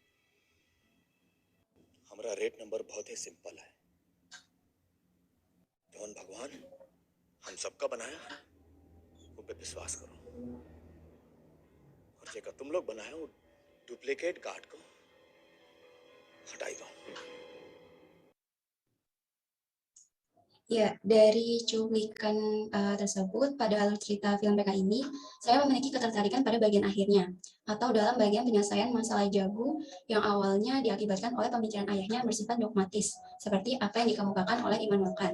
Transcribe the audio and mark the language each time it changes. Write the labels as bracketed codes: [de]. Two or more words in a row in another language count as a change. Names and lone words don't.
[hi] हमारा रेट नंबर बहुत ही सिंपल है, कौन भगवान हम सबका बनाया वो पे विश्वास करो, और जेका तुम लोग बनाया वो [en] duplicate card [hi] को हटाई दो। [id] Ya, dari cuplikan tersebut pada alur cerita film PK ini, saya memiliki ketertarikan pada bagian akhirnya, atau dalam bagian penyelesaian masalah Jagu yang awalnya diakibatkan oleh pemikiran ayahnya yang bersifat dogmatis, seperti apa yang dikemukakan oleh Immanuel Kant.